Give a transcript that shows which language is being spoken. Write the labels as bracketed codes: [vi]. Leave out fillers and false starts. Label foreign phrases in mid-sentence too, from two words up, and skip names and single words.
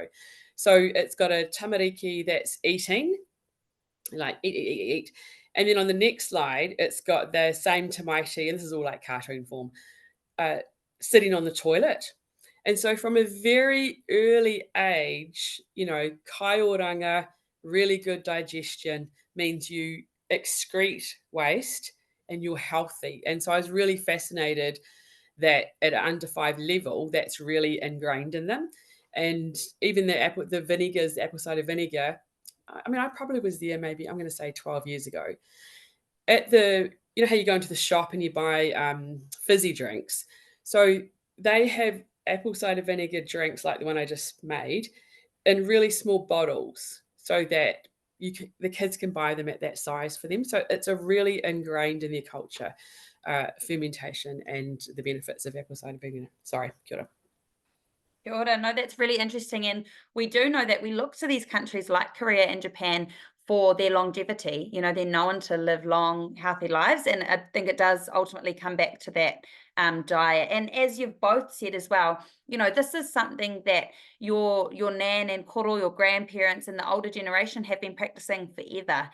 [en] So it's got a tamariki that's eating, like eat. And then on the next slide, it's got the same tamaiti, and this is all like cartoon form, sitting on the toilet. And so from a very early age, you know, [mi] kai oranga, [en] really good digestion means you excrete waste and you're healthy. And so I was really fascinated that at an under 5 level, that's really ingrained in them. And even the apple cider vinegar, I mean, I probably was there maybe, I'm going to say 12 years ago. At the, you know how you go into the shop and you buy fizzy drinks. So they have apple cider vinegar drinks like the one I just made in really small bottles so that the kids can buy them at that size for them. So it's a really ingrained in their culture, fermentation and the benefits of apple cider vinegar. Sorry, [mi] kia ora. Kia ora. [en] No, that's really interesting. And we do know that we look to these countries like Korea and Japan for their longevity. You know, they're known to live long, healthy lives. And I think it does ultimately come back to that diet. And as you've both said as well, you know, this is something that your nan and koro, your grandparents and the older generation have been practicing forever.